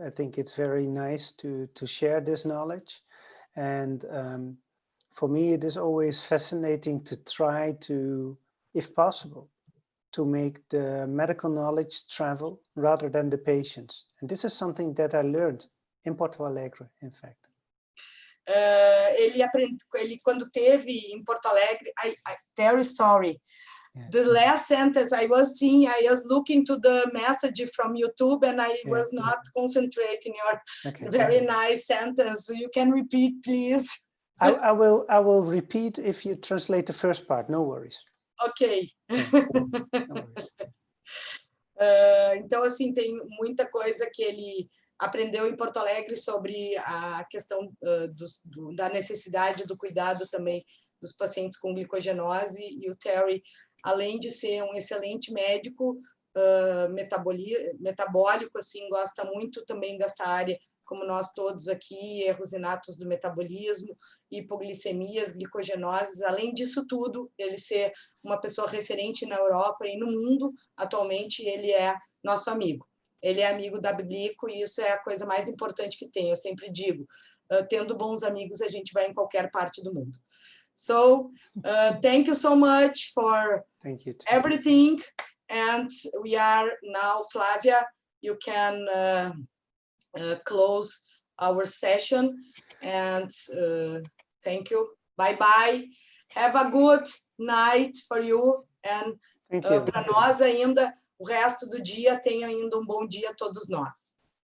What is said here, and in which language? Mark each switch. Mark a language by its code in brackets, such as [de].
[en] I think it's very nice to share this knowledge, and for me it is always fascinating to try to, if possible, to make the medical knowledge travel rather than the patients. And this is something that I learned in Porto Alegre, in fact. [pt] Ele quando teve em Porto Alegre, Terry, [en] sorry. Yeah. The last sentence I was looking to the message from YouTube, and I was not concentrating your very nice sentence. You can repeat, please. I will repeat if you translate the first part. No worries. Ok. No worries. [pt] Então, assim, tem muita coisa que ele aprendeu em Porto Alegre sobre a questão da necessidade do cuidado também dos pacientes com glicogenose, e o Terry, além de ser um excelente médico metabólico, assim, gosta muito também dessa área como nós todos aqui, erros inatos do metabolismo, hipoglicemias, glicogenoses. Além disso tudo, ele ser uma pessoa referente na Europa e no mundo, atualmente ele é nosso amigo. Ele é amigo da Glico e isso é a coisa mais importante que tem. Eu sempre digo, tendo bons amigos, a gente vai em qualquer parte do mundo. [en] So, thank you so much for everything. And we are now, Flávia, you can close our session. And thank you. Bye-bye. Have a good night for you. And [pt] para nós ainda, o resto do dia, tenha ainda um bom dia a todos nós.